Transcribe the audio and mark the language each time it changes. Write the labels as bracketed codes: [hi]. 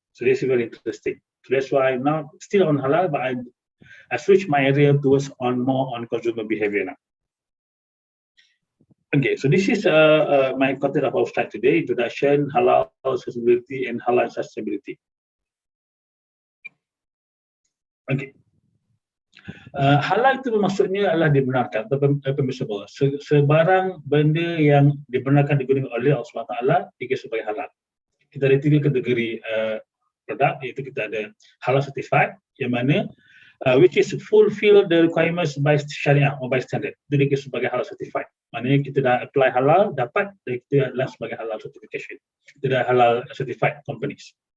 [en] So this is very interesting. So that's why now still on halal, but I switch my area towards more on consumer behavior now. Okay, so this is my content of our slide today, introduction, halal accessibility and halal sustainability. Okay. [ms] Halal itu maksudnya adalah dibenarkan atau permissible. Sebarang benda yang dibenarkan digunakan oleh Allah SWT dikira sebagai halal. Kita ada 3 kategori produk, iaitu kita ada halal certified, yang mana [en] which is fulfill the requirements by syariah or by standard. [ms] Itu dikira sebagai halal certified. Maknanya kita dah apply halal, dapat, dan kita adalah sebagai halal certification. Kita dah halal certified companies.